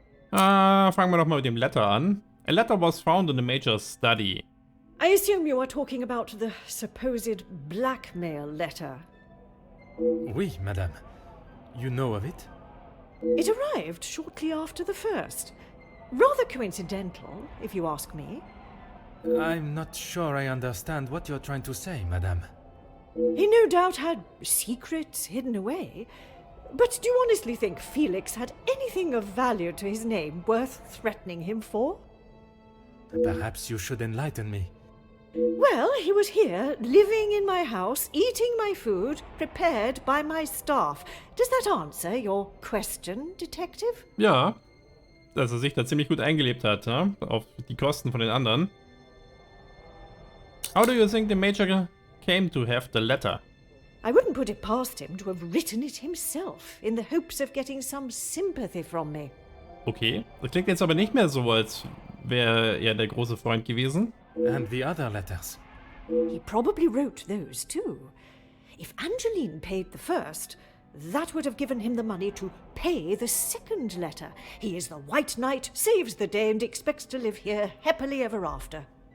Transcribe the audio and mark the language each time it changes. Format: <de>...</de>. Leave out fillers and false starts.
<de>Fangen wir doch mal mit dem Letter an.</de> <en>A letter was found in the Major's study. I assume you are talking about the supposed blackmail letter.</en> <fr>Oui, madame.</fr> <en>You know of it? It arrived shortly after the first. Rather coincidental, if you ask me. I'm not sure I understand what you're trying to say, madame. He no doubt had secrets hidden away. But do you honestly think Felix had anything of value to his name worth threatening him for? Perhaps you should enlighten me. Well, he was here, living in my house, eating my food, prepared by my staff. Does that answer your question, Detective?</en> <de>Ja, dass er sich da ziemlich gut eingelebt hat, ja? Auf die Kosten von den anderen.</de> <en>How do you think the Major came to have the letter? I wouldn't put it past him to have written it himself, in the hopes of getting some sympathy from me.</en> <de>Okay, das klingt jetzt aber nicht mehr so, als wäre er der große Freund gewesen.</de> <en>And the other letters? He probably wrote those too. If Angeline paid the first, that would have given him the money to pay the second letter. He is the White Knight, saves the day, and expects to live here happily ever after.</en>